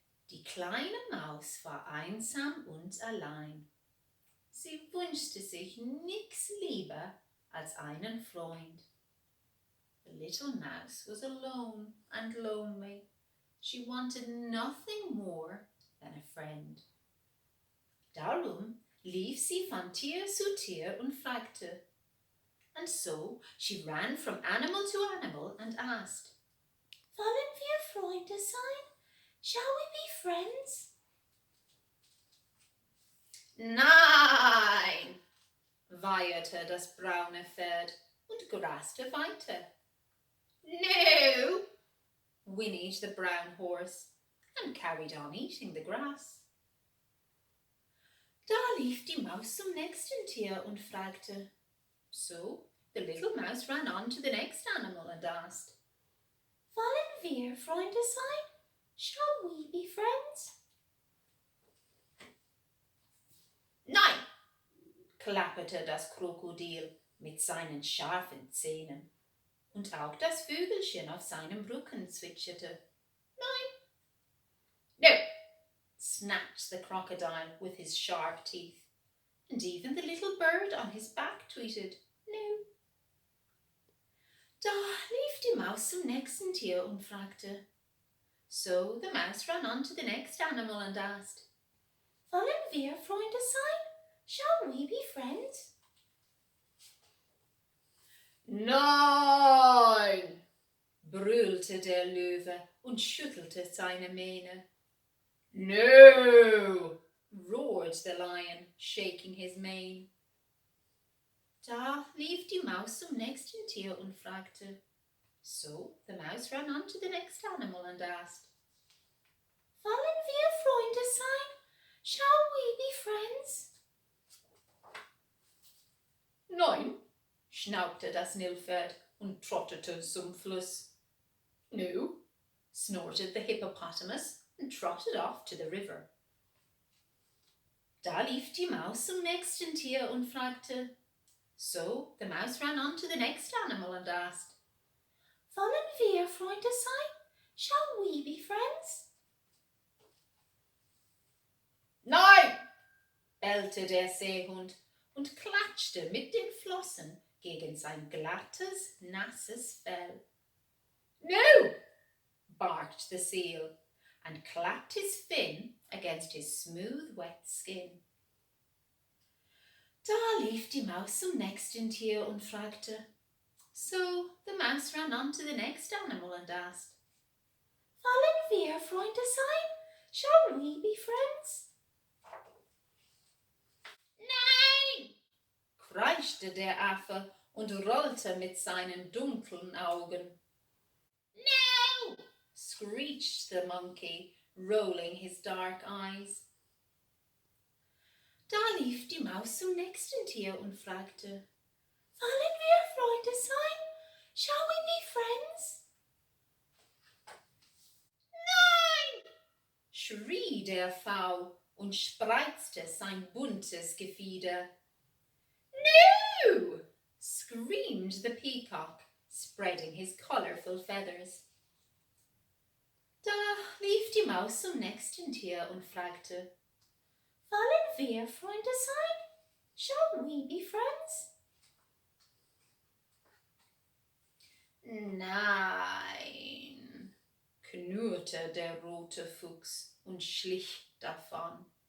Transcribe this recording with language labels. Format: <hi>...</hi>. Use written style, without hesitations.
<de>Die kleine Maus war einsam und allein. Sie wünschte sich nichts lieber als einen Freund.</de> <en>The little mouse was alone and lonely. She wanted nothing more than a friend.</en> <de>Darum lief sie von Tier zu Tier und fragte.</de> <en>And so she ran from animal to animal and asked,</en> <de>Wollen wir Freunde sein?</de> <en>Shall we be friends?</en> <de>Nein, weiherte das braune Pferd und graste weiter.</de> <en>No, whinnied the brown horse and carried on eating the grass.</en> <de>Da lief die Maus zum nächsten Tier und fragte.</de> <en>So the little mouse ran on to the next animal and asked,</en> <de>Wollen wir Freunde sein?</de> <en>Shall we be friends?</en> <de>Nein, klapperte das Krokodil mit seinen scharfen Zähnen. Und auch das Vögelchen auf seinem Rücken zwitscherte. Nein.</de> <en>No, snapped the crocodile with his sharp teeth. And even the little bird on his back tweeted, No.</en> <de>Da lief die Maus zum nächsten Tier und fragte.</de> <en>So the mouse ran on to the next animal and asked,</en> <de>Wollen wir Freunde sein?</de> <en>Shall we be friends?</en> <de>Nein, brüllte der Löwe und schüttelte seine Mähne.</de> <en>No, roared the lion, shaking his mane.</en> <de>Da lief die Maus zum nächsten Tier und fragte.</de> <en>So the mouse ran on to the next animal and asked,</en> <de>Wollen wir Freunde sein?</de> <en>Shall we be friends?</en> <de>Nein, schnaubte das Nilpferd und trottete zum Fluss.</de> <en>No, snorted the hippopotamus and trotted off to the river.</en> <de>Da lief die Maus zum nächsten Tier und fragte.</de> <en>So the mouse ran on to the next animal and asked,</en> <de>Wollen wir Freunde sein?</de> <en>Shall we be friends?</en> <de>Nein, bellte der Seehund und klatschte mit den Flossen gegen sein glattes, nasses Fell.</de> <en>No, barked the seal and clapped his fin against his smooth, wet skin.</en> <de>Da lief die Maus zum nächsten Tier und fragte.</de> <en>So the mouse ran on to the next animal and asked,</en> <de>Wollen wir Freunde sein?</de> <en>Shall we be friends?</en> <de>Nein, kreischte der Affe und rollte mit seinen dunklen Augen.</de> <en>No, screeched the monkey, rolling his dark eyes.</en> <de>Da lief die Maus zum nächsten Tier und fragte, Wollen wir Freunde sein?</de> <en>Shall we be friends?</en> <de>Nein, schrie der Pfau und spreizte sein buntes Gefieder.</de> <en>No, screamed the peacock, spreading his colourful feathers.</en> <de>Da lief die Maus zum nächsten Tier und fragte, Wollen wir Freunde sein?</de> <en>Shall we be friends?</en> <de>Nein, knurrte der rote Fuchs und schlich davon.</de>